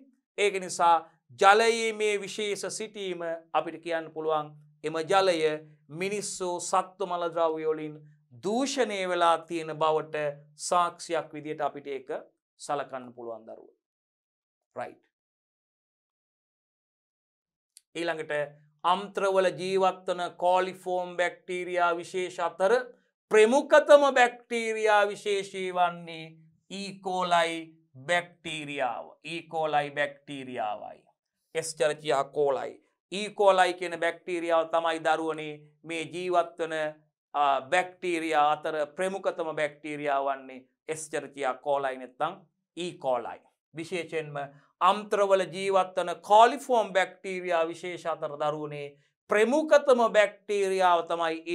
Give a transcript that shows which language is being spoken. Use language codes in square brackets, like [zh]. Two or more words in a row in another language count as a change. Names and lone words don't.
[si] ඒක නිසා ජලයේ මේ විශේෂ සිටීම අපිට කියන්න පුළුවන් එම ජලය මිනිස්සු සත්ව මල ද්‍රව්‍ය වලින් දූෂණය වෙලා තියෙන බවට සාක්ෂියක් විදියට අපිට ඒක සලකන්න පුළුවන් දරුවෝ. රයිට්. ඊළඟට අම්ත්‍රවල ජීවත් වන කොලිෆෝම් බැක්ටීරියා විශේෂ අතර ප්‍රමුඛතම බැක්ටීරියා විශේෂී වන්නේ E-coli බැක්ටීරියාව. E-coli බැක්ටීරියාවයි. Escherichia coli. E-coli කියන බැක්ටීරියාව තමයි දරුවනේ මේ ජීවත් වන බැක්ටීරියා අතර ප්‍රමුඛතම බැක්ටීරියා වන්නේ Escherichia coli නැත්නම් E-coli. විශේෂයෙන්ම අම්ත්‍රවල ජීවත් වන කොලිෆෝම් බැක්ටීරියා විශේෂ අතර දරුවනේ ප්‍රමුඛතම බැක්ටීරියාව තමයි E.